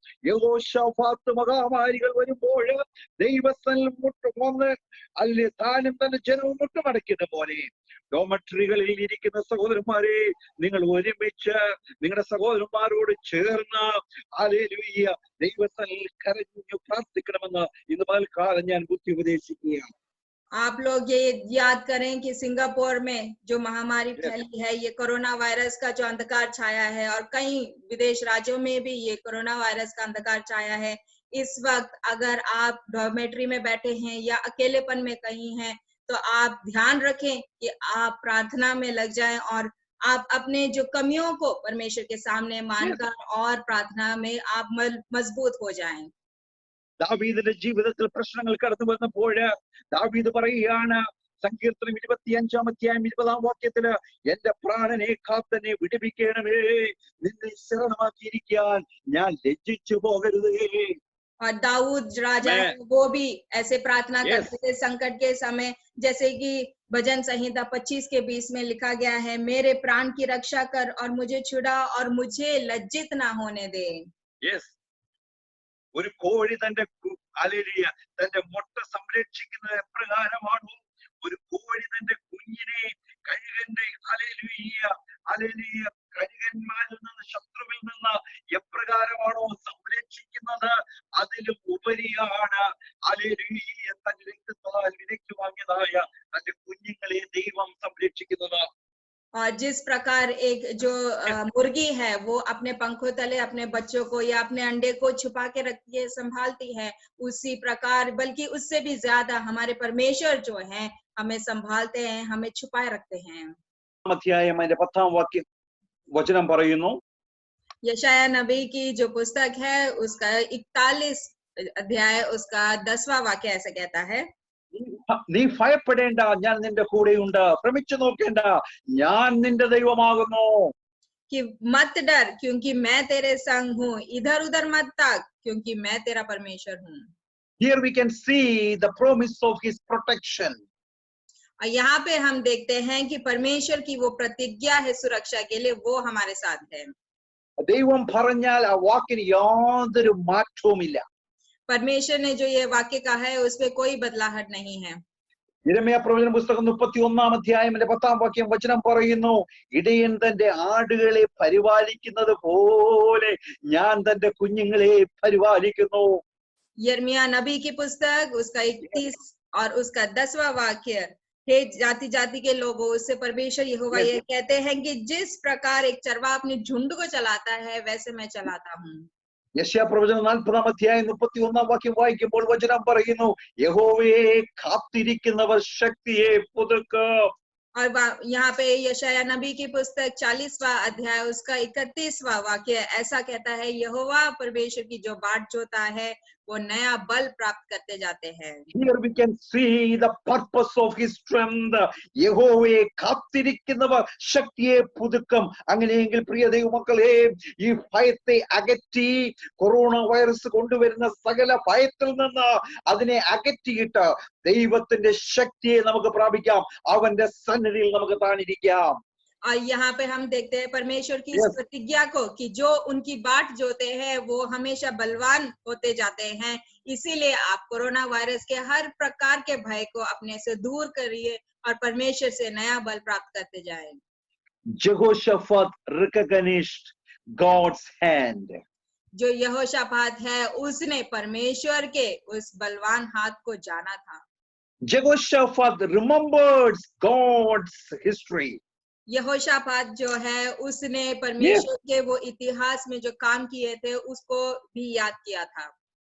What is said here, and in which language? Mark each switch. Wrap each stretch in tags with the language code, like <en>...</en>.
<ml>യഹോശാഫാത്ത് മഹാമാരികൾ വരുമ്പോൾ ദൈവസ്ഥലം വന്ന് അല്ലെ താനും തന്റെ ജനവും മുട്ടുമടക്കിയത് പോലെ ഡോമട്രികളിൽ ഇരിക്കുന്ന സഹോദരന്മാരെ നിങ്ങൾ ഒരുമിച്ച് നിങ്ങളുടെ സഹോദരന്മാരോട് ചേർന്ന് ഹല്ലേലൂയ ദൈവസ്ഥലിൽ കരഞ്ഞു പ്രാർത്ഥിക്കണമെന്ന് ഇന്ന് പകൽക്കാലം ഞാൻ ബുദ്ധി ഉപദേശിക്കുകയാണ്.</ml> <hi>आप लोग ये याद करें कि सिंगापुर में जो महामारी फैली है, ये कोरोना वायरस का जो अंधकार छाया है, और कई विदेश राज्यों में भी ये कोरोना वायरस का अंधकार छाया है. इस वक्त अगर आप डॉर्मेट्री में बैठे हैं या अकेलेपन में कहीं हैं, तो आप ध्यान रखें कि आप प्रार्थना में लग जाएं और आप अपने जो कमियों को परमेश्वर के सामने मानकर और प्रार्थना में आप मजबूत हो जाएं.</hi> <ml>ദാവീദിന്റെ ജീവിതത്തിൽ പ്രശ്നങ്ങൾ കടന്നു വന്നപ്പോൾ ദാവീദ് പറയുകയാണ്, സങ്കീർത്തനം 25-20 എന്റെ പ്രാണനെ കാത്തനെ വിടുവിക്കണമേ, നിന്നെ ശരണമാക്കിയിരിക്കാൻ ഞാൻ ലജ്ജിച്ചു പോകരുതേ.</ml> <hi>और दाऊद राजा वो भी ऐसे प्रार्थना करते थे संकट के समय, जैसे कि भजन संहिता 25-20 में लिखा गया है, मेरे प्राण की रक्षा कर और मुझे छुड़ा और मुझे लज्जित ना होने दे.</hi> <ml>ഒരു കോഴി തന്റെ ഹല്ലേലൂയ തന്റെ മുട്ട സംരക്ഷിക്കുന്നത് എപ്രകാരമാണോ, ഒരു കോഴി തന്റെ കുഞ്ഞിനെ കഴുകന്റെ ഹല്ലേലൂയ ഹല്ലേലൂയ കഴുകന്മാരിൽ നിന്ന് ശത്രുവിൽ നിന്ന് എപ്രകാരമാണോ സംരക്ഷിക്കുന്നത്, അതിലും ഉപരിയാണ് ഹല്ലേലൂയ തന്റെ രക്തത്താൽ വിലയ്ക്ക് വാങ്ങിയതായ തന്റെ കുഞ്ഞുങ്ങളെ ദൈവം സംരക്ഷിക്കുന്നത്.</ml> <hi>और जिस प्रकार एक जो मुर्गी है वो अपने पंखों तले अपने बच्चों को या अपने अंडे को छुपा के रखती है, संभालती है, उसी प्रकार बल्कि उससे भी ज्यादा हमारे परमेश्वर जो हैं हमें संभालते हैं, हमें छुपाए रखते हैं.</hi> <ml>അധ്യായം അതിന്റെ 10 വചനം പറയുന്നു,</ml> <hi>यशायाह नबी की जो पुस्तक है उसका 41 अध्याय उसका 10वां वाक्य ऐसे कहता है,</hi> <ml>നീ ഭയപ്പെടേണ്ട, ഞാൻ നിന്റെ കൂടെയുണ്ട്, ഭ്രമിച്ചു നോക്കേണ്ട, ഞാൻ നിന്റെ ദൈവമാകുന്നു.</ml> <hi>कि मत डर क्योंकि मैं तेरे संग हूँ, इधर उधर मत ताक क्योंकि मैं तेरा परमेश्वर हूँ.</hi> <en>Here we can see the promise of his protection.</en> <hi>और यहाँ पे हम देखते हैं कि परमेश्वर की वो प्रतिज्ञा है सुरक्षा के लिए, वो हमारे साथ है.</hi> <ml>ദൈവം പറഞ്ഞാൽ ആ വാക്കിന് യാതൊരു മാറ്റവുമില്ല.</ml> <hi>परमेश्वर ने जो ये वाक्य कहा है उसपे कोई बदलाहट नहीं है.</hi> <ml>യിരെമ്യാ പ്രവചന പുസ്തകം 31 അധ്യായം 10 വചനം പറയുന്നു, ഇടയൻ തന്റെ ആടുകളെ പരിപാലിക്കുന്നത് പോലെ ഞാൻ തന്റെ കുഞ്ഞുങ്ങളെ പരിപാലിക്കുന്നു.</ml> <hi>यिर्मयाह नबी की पुस्तक उसका 31 और उसका 10वां वाक्य, हे जाति जाति के लोगों, उससे परमेश्वर यहोवा ये कहते हैं कि जिस प्रकार एक चरवाहा अपने झुंड को चलाता है वैसे मैं चलाता हूँ.</hi> <ml>യെശയ്യാ പ്രവചനം 40 അധ്യായം 31 വായിക്കുമ്പോൾ വചനം പറയുന്നു, യഹോവയെ കാത്തിരിക്കുന്നവർ ശക്തിയെ പുതുക്കും.</ml> <hi>और यहाँ पे यशायाह नबी की पुस्तक 40वां अध्याय उसका 31वां वाक्य ऐसा कहता है, यहोवा परमेश्वर की जो बाट जोता है वो नया बल प्राप्त करते जाते हैं.</hi> <en>Here we can see the purpose of his strength.</en> <ml>യഹോവയെ കാത്തിരിക്കുന്നവർ ശക്തിയെ പുതുക്കും. അങ്ങനെയെങ്കിൽ പ്രിയ ദൈവമക്കളെ, ഈ ഭയത്തെ അകറ്റി, കൊറോണ വൈറസ് കൊണ്ടുവരുന്ന സകല ഭയത്തിൽ നിന്ന് അതിനെ അകറ്റിയിട്ട് ദൈവത്തിന്റെ ശക്തിയെ നമുക്ക് പ്രാപിക്കാം. അവന്റെ സന്നിധിയിൽ നമുക്ക് താണിരിക്കാം.</ml> <hi>और यहाँ पे हम देखते हैं परमेश्वर की इस</hi> <en>Yes.</en> <hi>प्रतिज्ञा को कि जो उनकी बाट जोते हैं वो हमेशा बलवान होते जाते हैं। इसीलिए आप कोरोना वायरस के हर प्रकार के भय को अपने से दूर करिए और परमेश्वर से नया बल प्राप्त करते जाएं।</hi> <en>Jehoshaphat recognized God's hand.</en> <hi>जो यहोशापात है उसने परमेश्वर के उस बलवान हाथ को जाना था।</hi> <en>Jehoshaphat remembered God's history.</en> <hi>यहोशापात जो है उसने परमेश्वर के वो इतिहास में जो काम किए थे उसको भी याद किया था।</hi>